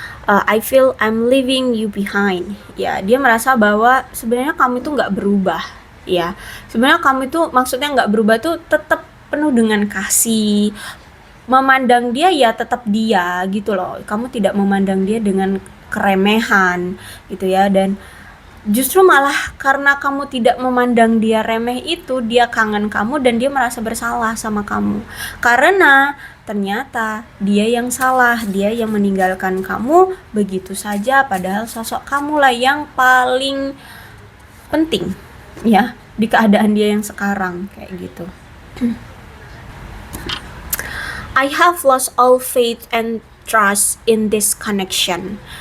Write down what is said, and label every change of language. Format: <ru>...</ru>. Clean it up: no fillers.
<en>I feel I'm leaving you behind.</en> <id>Ya, dia merasa bahwa sebenarnya kamu itu nggak berubah. Ya, sebenarnya kamu itu maksudnya nggak berubah tuh tetap penuh dengan kasih. Memandang dia ya tetap dia gitu loh. Kamu tidak memandang dia dengan keremehan gitu ya. Dan justru malah karena kamu tidak memandang dia remeh itu, dia kangen kamu dan dia merasa bersalah sama kamu. Karena ternyata dia yang salah, dia yang meninggalkan kamu begitu saja, padahal sosok kamulah yang paling penting ya di keadaan dia yang sekarang kayak gitu.</id> <en>I have lost all faith and trust in this connection.</en>